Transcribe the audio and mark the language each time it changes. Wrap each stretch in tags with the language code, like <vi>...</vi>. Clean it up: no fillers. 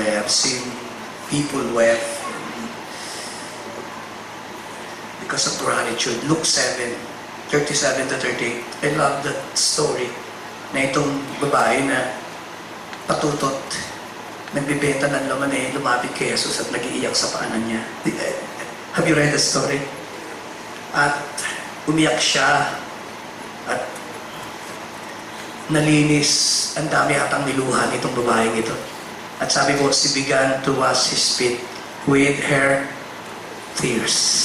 <en>I have seen people wept because of gratitude. Luke 7:37 to 38. I love that story</en> <tl>na itong babae na patutot, nagbibenta ng laman lumapit kay Jesus at nag-iiyak sa paanan niya.</tl> <en>Have you read the story?</en> <tl>At umiyak siya at nalinis, ang dami atang niluha nitong babaeng ito. At sabi ko,</tl> <en>she began to wash his feet with her tears.</en>